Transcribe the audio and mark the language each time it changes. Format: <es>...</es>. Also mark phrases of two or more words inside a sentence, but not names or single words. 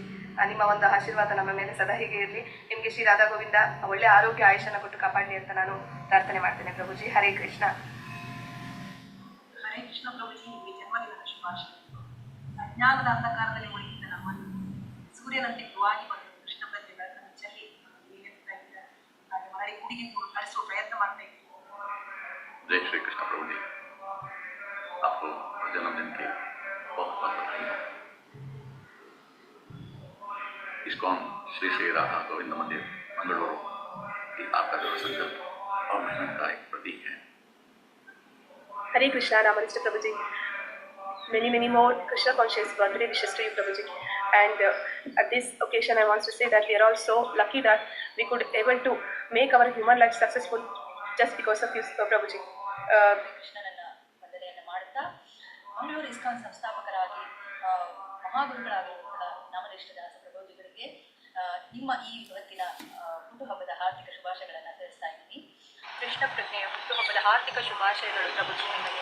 <kn>ನಿಮ್ಮ ಒಂದು ಆಶೀರ್ವಾದ ನಮ್ಮ ಮೇಲೆ ಸದಾ ಹೀಗೆ ಇರಲಿ. ನಿಮಗೆ ಶ್ರೀ ರಾಧಾ ಗೋವಿಂದ ಒಳ್ಳೆ ಆರೋಗ್ಯ ಆಯುಷನ್ನು ಕೊಟ್ಟು ಕಾಪಾಡಲಿ ಅಂತ ನಾನು ಪ್ರಾರ್ಥನೆ ಮಾಡ್ತೇನೆ ಪ್ರಭುಜಿ. ಹರೇ ಕೃಷ್ಣ. ಹರೇ ಕೃಷ್ಣ ಪ್ರಭುಜಿ, ನಿಮಗೆ ಜನ್ಮದಿನದ ಶುಭಾಶಯಗಳು. ಅಜ್ಞಾನದ ಅಂಧಕಾರದಲ್ಲಿ ಮುಳುಗಿದ್ದ ನಮ್ಮನ್ನು ಸೂರ್ಯನಂತೆ ಗುರುವಾಗಿ ಬಂದು ಕೃಷ್ಣ ಪ್ರಜ್ಞೆ ಬೆಳಕನ್ನು ಚೆಲ್ಲಿ ಮರಳಿ ಗುಡಿಗೆ ಕಳಿಸುವ ಪ್ರಯತ್ನ ಮಾಡ್ತಾ ಇದ್ದೀವಿ.</kn> <hi>जय श्री कृष्ण प्रभु जी, आपको जन्मदिन की बहुत बहुत बधाई हो. इस्कॉन श्री श्री राधा गोविंद मंदिर मंगलुरु की आपका जो संकल्प और मेहनत का एक प्रतीक है.</hi> <en>Hare Krishna, Namaste Prabhuji. Many more Krishna conscious birthday wishes to you, Prabhuji. And at this occasion, I want to say that we are all so lucky that we could able to make our human life successful just because of you, Prabhuji.</en> <kn>ಕೃಷ್ಣನನ್ನ ವಂದನೆಯನ್ನು ಮಾಡುತ್ತಾ ಮಂಗಳೂರು ಇಸ್ಕಾನ್ ಸಂಸ್ಥಾಪಕರಾಗಿ ಮಹಾಗುರುಗಳಾಗಿರುವಂತಹ ನಾಮನಿಷ್ಠ ದಾಸ ಪ್ರಭುಜಿಗಳಿಗೆ ನಿಮ್ಮ ಈ ಇವತ್ತಿನ ಹುಟ್ಟುಹಬ್ಬದ ಹಾರ್ದಿಕ ಶುಭಾಶಯಗಳನ್ನು ತಿಳಿಸ್ತಾ ಇದ್ದೀನಿ. ಕೃಷ್ಣ ಪ್ರಜ್ಞೆಯ ಹುಟ್ಟುಹಬ್ಬದ ಹಾರ್ದಿಕ ಶುಭಾಶಯಗಳು ಪ್ರಭುಜಿ ನಿಮಗೆ.</kn>